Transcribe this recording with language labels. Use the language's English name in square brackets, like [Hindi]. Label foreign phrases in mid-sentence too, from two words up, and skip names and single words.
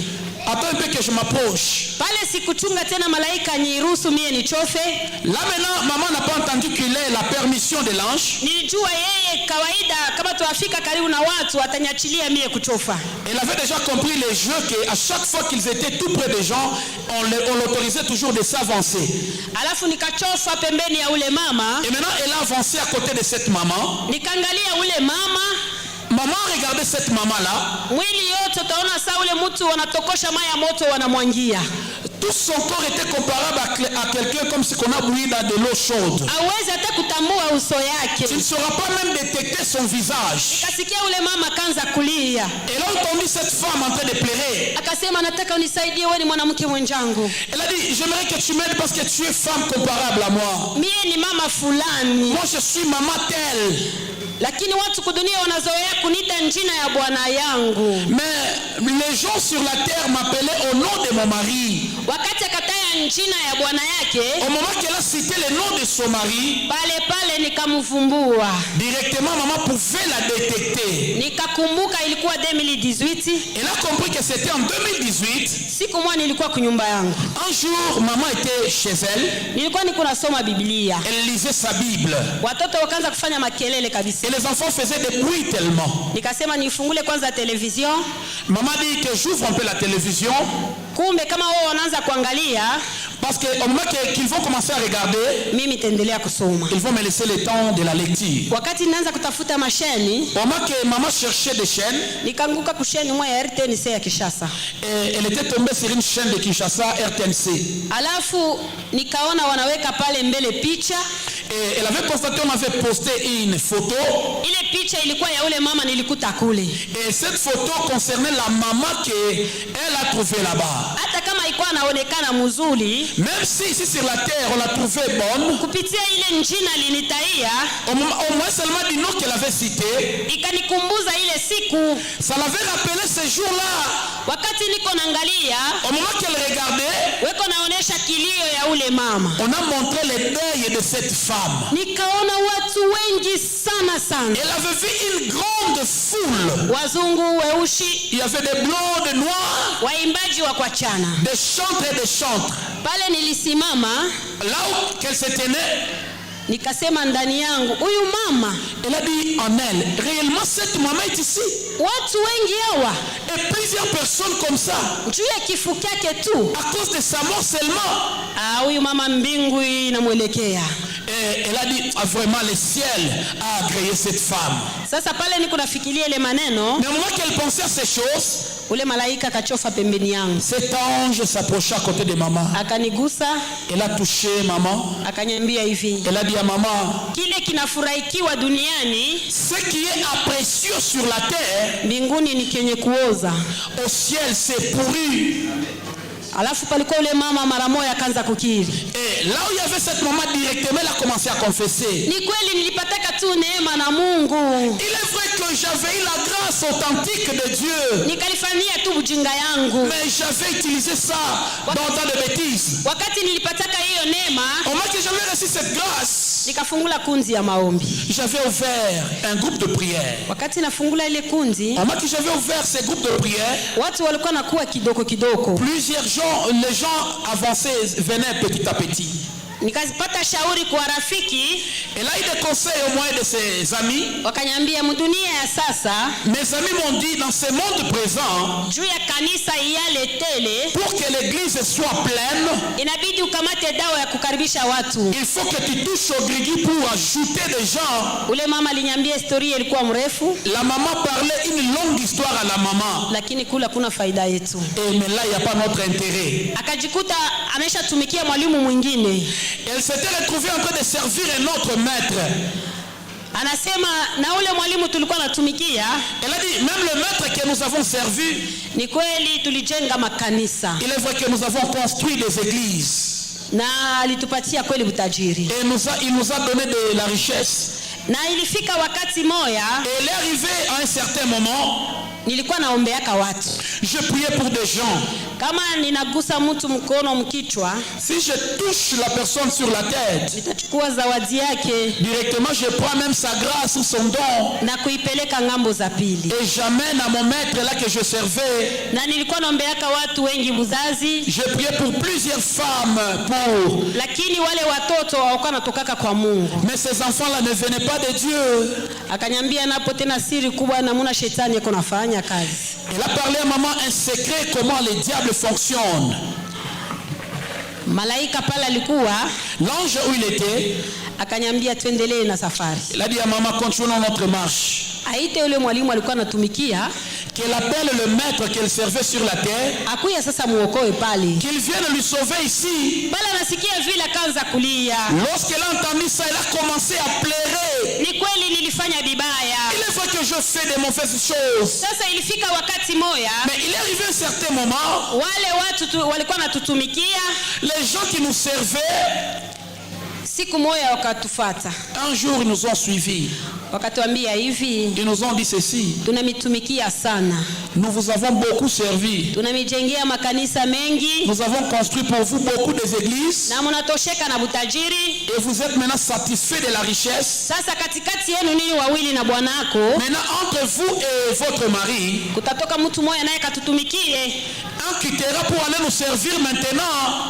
[French] Attends un peu que je m'approche. [Swahili] Pale sikuchunga tena malaika niruhusu mie nichofe. [French] Là maintenant maman n'a pas entendu qu'il ait la permission bénédiction de l'ange. [Swahili] Nilijua yeye kawaida kama tuafika karibu na watu atanyachilia mie kuchofa. [French] Elle avait déjà compris les jeux qu'à chaque fois qu'ils étaient tout près des gens, on l'autorisait toujours de s'avancer. [Swahili] Alafu nikachofa pembeni ya ule mama. [French] Et maintenant elle a avancé à côté de cette maman. [Swahili] Nikaangalia ule mama. [French] Maman regardait cette maman-là. [Swahili] Mwili yote utaona saa ule mtu wanatokosha maya moto wanamwangia. [French] Tout son corps était comparable à quelqu'un comme si qu'on a bouilli dans de l'eau chaude. [Swahili] Hawezi hata kutambua uso yake. [French] Tu ne sauras pas même détecter son visage. [Swahili] Nikasikia ule mama kanza kulia. [French] Elle a entendu cette femme en train de pleurer. [Swahili] Akasema nataka unisaidie, wewe ni mwanamke mwenzangu. [French] Elle a dit j'aimerais que tu m'aides parce que tu es femme comparable à moi. [Swahili] Mie ni mama fulani. [French] Moi je suis maman telle. [Swahili] Lakini watu kudunia wanazoea kunita njina ya bwana yangu. [French] Mais les gens sur la terre m'appelaient au nom de mon mari. [Swahili] Wakati akataya njina ya bwana yake, [French] au moment qu'elle a cité le nom de son mari, [Swahili] pale nikamvumbua. [French] Directement maman pouvait la détecter. [Swahili] Nikakumbuka ilikuwa 2018. [French] Elle a compris que c'était en 2018. [Swahili] Siku moja nilikuwa kunyumba yangu. [French] Un jour maman était chez elle. [Swahili] Nilikuwa niko nasoma Biblia. [French] Elle lisait sa Bible. [Swahili] Watoto wakaanza kufanya makelele kabisa. [French] Et les enfants faisaient des bruits tellement. [Swahili] Nikasema nifungule kwanza television. [French] Maman dit que j'ouvre un peu la télévision. [Swahili] Kumbe kama wao wanaanza kuangalia, [French] parce que au moment qu'ils vont commencer à regarder, [Swahili] mimi nitaendelea kusoma. [French] Ils vont me laisser le temps de la lecture. [Swahili] Wakati ninaanza kutafuta masheni, [French] au moment que maman cherchait des chaînes, [Swahili] nikanguka kusheni moja ya RTNC ya Kinshasa. [French] Et elle était tombée sur une chaîne de Kinshasa, RTNC. [Swahili] Alafu nikaona wanaweka pale mbele picha. [French] Et elle avait constaté, on avait posté une photo. [Swahili] Ile picha ilikuwa ya ule mama nilikuta kule. [French] Et cette photo concernait la maman qu'elle a trouvée là-bas. [Swahili] Hata kama ilikuwa inaonekana mzuri, [French] même si ici sur la terre on l'a trouvée bonne, [Swahili] kupitia ile njina linitaia, [French] au moins seulement du nom qu'elle avait cité, [Swahili] ikanikumbuza ile siku. [French] Ça l'avait rappelé ce jour-là. [Swahili] Wakati niko naangalia, [French] au moment qu'elle regardait, [Swahili] weko naonesha kilio ya ule mama. [French] On a montré le deuil de cette femme. [Swahili] Nikaona watu wengi sana. [French] Elle avait vu une grande foule. [Swahili] Wazungu, weushi. [French] Il y avait des blancs, des noirs. [Swahili] Waimbaji wa kuachana. [French] Des chantres et des chantres. [Swahili] Pale nilisimama. [French] Là où qu'elle se tenait. [Swahili] Nikasema ndani yangu, huyu mama. [French] Elle a dit en elle, réellement cette maman est ici. [Swahili] Watu wengi hawa. [French] Et plusieurs personnes comme ça. [Swahili] Juu ya kifo chake tu. [French] À cause de sa mort seulement. [Swahili] Huyu mama mbingu inamwelekea. [French] Et elle a dit, vraiment le ciel a agréé cette femme. [Swahili] Sasa pale niko nafikiria ile maneno. [French] Mais au moment qu'elle pensait à ces choses, [Swahili] ule malaika kachofa pembeni yangu. [French] Cet ange s'approcha à côté de maman. [Swahili] Akanigusa. [French] Elle a touché maman. [Swahili] Akaniambia hivi. [French] Elle a dit à maman, [Swahili] kile kinafurahikiwa duniani, [French] ce qui est apprécié sur la terre, [Swahili] mbinguni ni kenye kuoza. [French] Au ciel c'est pourri. [Swahili] Alafu palikuwa ule mama mara moja akaanza kukiri. [French] Et là où il y avait cette maman directement, elle a commencé à confesser. [Swahili] Ni kweli nilipataka tu neema na Mungu. [French] Il est vrai que j'avais eu la grâce authentique de Dieu. [Swahili] Nikalifanyia tu ujinga yangu. [French] Mais j'avais utilisé ça dans tant de bêtises. [Swahili] Wakati nilipataka hiyo neema, [French] au moment que j'avais reçu cette grâce, [Swahili] nikafungula kunzi ya maombi. [French] J'avais ouvert un groupe de prière. [Swahili] Wakati nafungula ile kunzi, [French] au moment que j'avais ouvert ce groupe de prière, [Swahili] watu walikuwa nakuwa kidogo. [French] Plusieurs gens, les gens avançaient, venaient petit à petit. [Swahili] Nikazipata shauri kwa rafiki. [French] Elle a eu des conseils au moins de ses amis. [Swahili] Wakaniambia mdunia ya sasa. [French] Mes amis m'ont dit dans ce monde présent. [Swahili] Juu ya kanisa yale tele. [French] Pour que l'église soit pleine. [Swahili] Inabidi ukamate dawa ya kukaribisha watu. [French] Il faut que tu touches au grigui pour ajouter des gens. [Swahili] Ule mama aliniambia historia ilikuwa mrefu. [French] La maman parlait une longue histoire à la maman. [Swahili] Lakini kula kuna faida yetu. [French] Mais là il n'y a pas notre intérêt. [Swahili] Akajikuta ameshatumikia mwalimu mwingine. [French] Elle s'était retrouvée en train de servir un autre maître. [Swahili] Anasema na ule mwalimu tulikuwa natumikia. [French] Elle a dit même le maître que nous avons servi. [Swahili] Ni kweli tulijenga makanisa. [French] Il est vrai que nous avons construit des églises. [Swahili] Na alitupatia kweli utajiri. [French] Et il nous a donné de la richesse. [Swahili] Na ilifika wakati moya. [French] Et elle est arrivée à un certain moment. [Swahili] Nilikuwa naombeaka watu. [French] Je priais pour des gens. [Swahili] Kama ninagusa mtu mkono mkichwa, [French] si je touche la personne sur la tête, [Swahili] nitachukua zawadi yake [French] directement je prends même sa grâce ou son don [Swahili] na kuipeleka ngambo za pili. [French] et j'amène à mon maître là que je servais. [Swahili] Na nilikuwa naombeaka watu wengi buzazi. [French] Je priais pour plusieurs femmes pour, [Swahili] lakini wale watoto hawakuwa natokaka kwa Mungu. [French] mais ces enfants là ne venaient pas de Dieu. [Swahili] Akanyambia napo tena siri kubwa namuna shetani yako nafanya kazi. [French] Elle a parlé à maman un secret comment les diables fonctionnent. [Swahili] Malaika pale alikuwa, [French] L'ange où il était, [Swahili] akanyambia tuendelee na safari. [French] il a dit à maman continuons notre marche. [Swahili] Aite yule mwalimu alikuwa anatumikia, [French] Qu'elle appelle le maître qu'elle servait sur la terre, [Swahili] akuya sasa muokoe pale. [French] qu'il vienne lui sauver ici. [Swahili] Bala nasikia vile akaanza kulia. [French] Lorsqu'elle a entendu ça, elle a commencé à pleurer. [Swahili] Ni kweli nilifanya vibaya. [French] Il est vrai que je fais de mauvaises choses. [Swahili] Sasa ilifika wakati moya, [French] Mais il est arrivé un certain moment, [Swahili] wale watu walikuwa natutumikia, [French] les gens qui nous servaient, [Swahili] siku moya wakatufata. [French] un jour ils nous ont suivis. [Swahili] Wakatuambia hivi, [French] Ils nous ont dit ceci: [Swahili] tunamitumikia sana. [French] nous vous avons beaucoup servi. [Swahili] Tunamijengea makanisa mengi [French] Nous avons construit pour vous beaucoup des églises. [Swahili] na mnatosheka na butajiri. [French] Et vous êtes maintenant satisfait de la richesse. [Swahili] Sasa katikati yenu nini wawili na bwanako, [French] Maintenant, entre vous et votre mari, [Swahili] kutatoka mtu mmoja naye katutumikie, [French] un quittera pour aller nous servir maintenant.